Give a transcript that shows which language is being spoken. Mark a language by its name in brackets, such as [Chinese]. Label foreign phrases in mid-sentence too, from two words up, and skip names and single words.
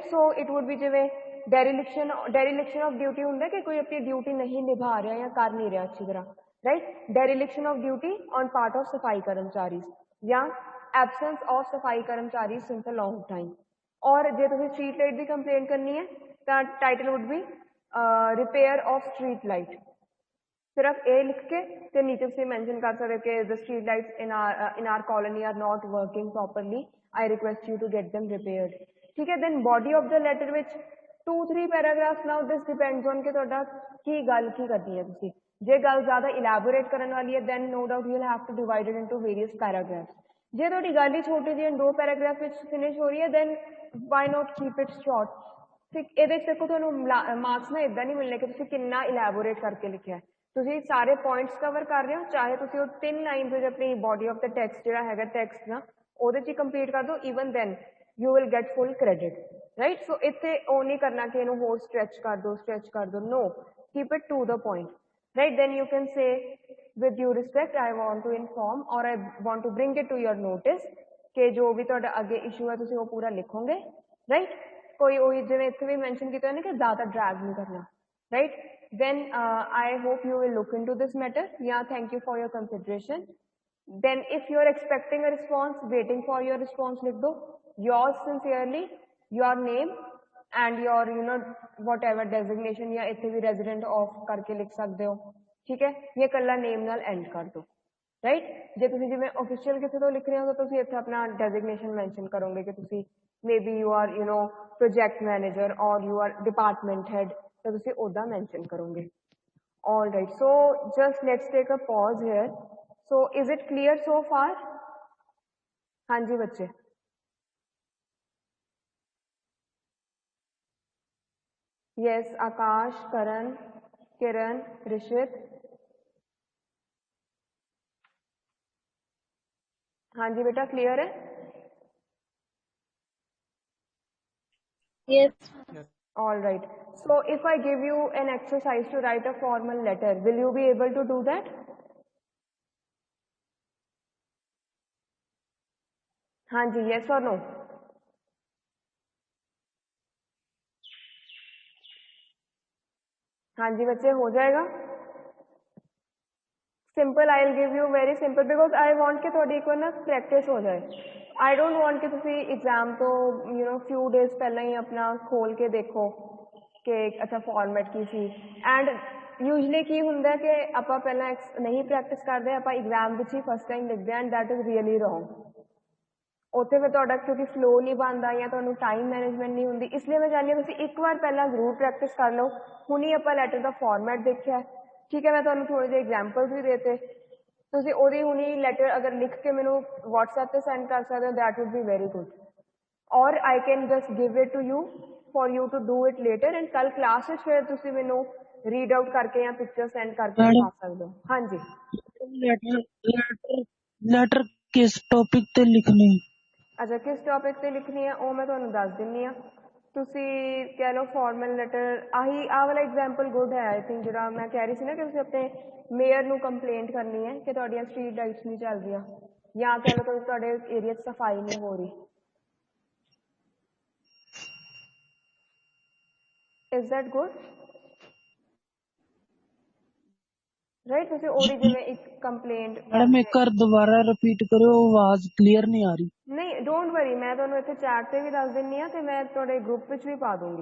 [English] so it would be [Punjabi] ਜਿਵੇਂ [English] dereliction of duty [Punjabi] ਹੁੰਦਾ ਕਿ ਕੋਈ ਆਪਣੀ ਡਿਊਟੀ ਨਹੀਂ ਨਿਭਾ ਰਿਹਾ ਜਾਂ ਕਰ ਨਹੀਂ ਰਿਹਾ ਅੱਛੀ ਤਰ੍ਹਾਂ, ਰਾਈਟ, [English] dereliction of duty on part of [Punjabi] ਸਫਾਈ ਕਰਮਚਾਰੀ, ਜਾਂ [English] absence of [Punjabi] ਸਫਾਈ ਕਰਮਚਾਰੀ [English] since a long time. [Punjabi] ਔਰ ਜੇ ਤੁਸੀਂ [English] street light [Punjabi] ਦੀ ਕੰਪਲੇਂਟ ਕਰਨੀ ਹੈ ਤਾਂ ਟਾਈਟਲ [English] would be repair of street light, [Punjabi] ਸਿਰਫ ਇਹ ਲਿਖ ਕੇ ਤੇ ਨੀਚੇ ਤੁਸੀਂ ਮੈਂਸ਼ਨ ਕਰ ਸਕਦੇ ਕਿ [English] the street lights in our colony are not working properly, I request you to get them repaired, [Punjabi] ਠੀਕ ਹੈ। [English] then body of the letter ਵਿੱਚ 2-3 paragraphs, now this depends on [Punjabi] ਕਿ ਤੁਹਾਡਾ ਕੀ ਗੱਲ ਕੀ ਕਰਨੀ ਹੈ ਤੁਸੀਂ, ਜੇ ਗੱਲ ਜ਼ਿਆਦਾ elaborate ਕਰਨ ਵਾਲੀ ਹੈ [English] then no doubt you will have to divide it into various paragraphs, [Punjabi] ਜੇ ਤੁਹਾਡੀ ਗੱਲ ਹੀ ਛੋਟੀ ਜਿਹੀ 2 paragraph ਵਿੱਚ ਫਿਨਿਸ਼ ਹੋ ਰਹੀ ਹੈ [English] then why not keep it short, [Punjabi] ਠੀਕ। ਇਹਦੇ 'ਚ ਦੇਖੋ ਤੁਹਾਨੂੰ ਮਾਰਕਸ ਨਾ ਇੱਦਾਂ ਨਹੀਂ ਮਿਲਣੇ ਕਿ ਤੁਸੀਂ ਕਿੰਨਾ ਇਲੈਬੋਰੇਟ ਕਰਕੇ ਲਿਖਿਆ, ਤੁਸੀਂ ਸਾਰੇ [English] points cover [Punjabi] ਕਰ ਰਹੇ ਹੋ, ਚਾਹੇ ਤੁਸੀਂ ਉਹ 3 ਲਾਈਨਸ ਵਿੱਚ ਆਪਣੀ [English] body of the text [Punjabi] ਜਿਹੜਾ ਹੈਗਾ ਟੈਕਸਟ ਨਾ ਉਹਦੇ 'ਚ ਹੀ ਕੰਪਲੀਟ ਕਰ ਦਿਓ, [English] even then you will get full credit, [Punjabi] ਰਾਈਟ। ਸੋ ਇੱਥੇ ਉਹ ਨਹੀਂ ਕਰਨਾ ਕਿ ਇਹਨੂੰ ਹੋਰ ਸਟ੍ਰੈਚ ਕਰ ਦਿਓ, [English] no, keep it to the point, right. then you can say with due respect I want to inform or I want to bring it to your notice [Punjabi] ਕਿ ਜੋ ਵੀ ਤੁਹਾਡਾ ਅੱਗੇ ਇਸ਼ੂ ਹੈ ਤੁਸੀਂ ਉਹ ਪੂਰਾ ਲਿਖੋਗੇ, ਰਾਈਟ। ਕੋਈ ਉਹੀ ਜਿਵੇਂ ਇੱਥੇ ਵੀ ਮੈਂਸ਼ਨ ਕੀਤਾ ਨਾ ਕਿ ਜ਼ਿਆਦਾ ਡਰੈਗ ਨਹੀਂ ਕਰਨਾ, [English] right, then I hope you will look into this matter, yeah, thank you for your consideration। then if you are expecting a response, waiting for your response, [Hindi] लिख दो [English] yours sincerely, your name and your whatever designation, [Hindi] या इतने भी [English] resident of [Hindi] करके लिख सकते हो, ठीक है, ये कल्ला name नाल end कर दो, right। [Punjabi] ਜੇ ਤੁਸੀ ਜਿਵੇਂ official ਕਿਸੀ ਤੋ ਲਿਖ ਰਹੇ ਹੋ ਤੋ ਤੁਸੀ ਇੱਥੇ ਅਪਣਾ [English] designation mention [Punjabi] ਕਰੋਗੇ ਕਿ ਤੁਸੀ [English] maybe you are project manager or you are department head, [Punjabi] ਤੋ ਤੁਸੀ ਓਦਾ mention ਕਰੋਗੇ। [English] all right, so just let's take a pause here, so is it clear so far? [Hindi] हाँ जी बच्चे, yes, आकाश, करण, किरण, ऋषित, हाँ जी बेटा क्लियर है? [English] Yes. all right, so if I give you an exercise to write a formal letter, will you be able to do that? [Hindi] हाँ जी, [English] yes or no? [Hindi] हाँ जी बच्चे, हो जाएगा सिंपल। [English] I will give you very simple because I want [Hindi] कि थोड़ी एक बार ना प्रैक्टिस हो जाए। [English] I don't want [Punjabi] ਕਿ ਤੁਸੀ ਐਗਜ਼ਾਮ ਤੋ [English] few days [Punjabi] ਪਹਿਲੇ ਹੀ ਅਪਣਾ ਖੋਲ ਕੇ ਦੇਖੋ ਕਿ ਅੱਛਾ ਫ਼ਾਰਮੈਟ ਕੀ ਸੀ, [English] and usually [Punjabi] ਕੀ ਹੁੰਦਾ ਕਿ ਆਪਾਂ ਪਹਿਲਾਂ ਨਹੀਂ ਪ੍ਰੈਕਟਿਸ ਕਰਦੇ, ਆਪਾਂ एग्जाम ਵਿੱਚ ਹੀ [English] first time [Punjabi] ਲਿਖਦੇ [English] and that is really wrong. [Punjabi] ਉੱਥੇ ਫਿਰ ਤੁਹਾਡਾ ਕਿਉਂਕਿ ਫਲੋ ਨਹੀਂ ਬਣਦਾ ਜਾਂ ਤੁਹਾਨੂੰ [English] time management [Punjabi] ਨਹੀਂ ਹੁੰਦੀ, ਇਸ ਲਈ ਮੈਂ ਚਾਹੁੰਦੀ ਹਾਂ ਤੁਸੀਂ ਇੱਕ ਵਾਰ ਪਹਿਲਾਂ ਜ਼ਰੂਰ ਪ੍ਰੈਕਟਿਸ ਕਰ ਲਓ। ਹੁਣ ਹੀ ਆਪਾਂ ਲੈਟਰ ਦਾ ਫਾਰਮੈਟ ਦੇਖਿਆ, ਠੀਕ ਹੈ, ਮੈਂ ਤੁਹਾਨੂੰ ਥੋੜ੍ਹੇ ਜਿਹੇ ਐਗਜ਼ਾਮਪਲਸ ਵੀ ਦੇਤੇ, ਤੁਸੀਂ ਉਹਦੀ ਹੁਣੀ ਲੈਟਰ ਅਗਰ ਲਿਖ ਕੇ ਮੈਨੂੰ WhatsApp ਤੇ ਸੈਂਡ ਕਰ ਸਕਦੇ ਹੋ, [English] that would be very good, [Punjabi] ਔਰ [English] I can just give it to you for you to do it later, and [Punjabi] ਕੱਲ੍ਹ ਕਲਾਸ ਮੇਂ ਫਿਰ ਤੁਸੀ ਮੈਨੂ [English] read out [Punjabi] ਕਰਕੇ ਯਾ [English] picture send [Punjabi] ਕਰਕੇ ਦਿਖਾ ਸਕਤੇ ਹੋ। ਹਾਂ ਜੀ, ਲੈਟਰ ਕਿਸ ਟੌਪਿਕ ਤੇ ਲਿਖਣੀ? [Hindi] अच्छा किस टॉपिक [Punjabi] ਤੇ ਲਿਖਣੀ ਹੈ ਉਹ ਮੈਂ ਤੁਹਾਨੂੰ ਦੱਸ ਦਿੰਨੀ ਆ। ਤੁਸੀਂ ਕਹਿ ਲਓ [English] formal letter, [Punjabi] ਆਹੀ ਆਹ ਵਾਲਾ ਐਗਜ਼ਾਮਪਲ ਗੁੱਡ ਹੈ [English] I think, [Punjabi] ਜਿਹੜਾ ਮੈਂ ਕਹਿ ਰਹੀ ਸੀ ਨਾ ਕਿ ਤੁਸੀਂ ਆਪਣੇ ਮੇਅਰ ਨੂੰ ਕੰਪਲੇਂਟ ਕਰਨੀ ਹੈ ਕਿ ਤੁਹਾਡੀਆਂ [English] street lights [Punjabi] ਨਹੀਂ ਚੱਲ ਰਹੀਆਂ, ਜਾਂ ਕਹਿ ਲਓ ਕਿ ਤੁਹਾਡੇ ਏਰੀਆ 'ਚ ਸਫਾਈ ਨਹੀਂ ਹੋ ਰਹੀ, [English] Is that good? Right? [Punjabi] ਤੁਸੀਂ ਉਹਦੀ ਜਿਵੇਂ ਇੱਕ ਕੰਪਲੇਂਟ ਮੈਡਮ ਇੱਕ ਵਾਰ ਦੁਬਾਰਾ ਰਿਪੀਟ ਕਰਿਓ, ਆਵਾਜ਼ ਕਲੀਅਰ ਨਹੀਂ ਆ ਰਹੀ। ਨਹੀਂ [English] don't worry, [Punjabi] ਮੈਂ ਤੁਹਾਨੂੰ ਇੱਥੇ ਚੈਟ ਤੇ ਵੀ ਦੱਸ ਦਿੰਨੀ ਆ ਤੇ ਮੈਂ ਤੁਹਾਡੇ ਗਰੁੱਪ ਵਿੱਚ ਵੀ ਪਾ ਦੂੰਗੀ।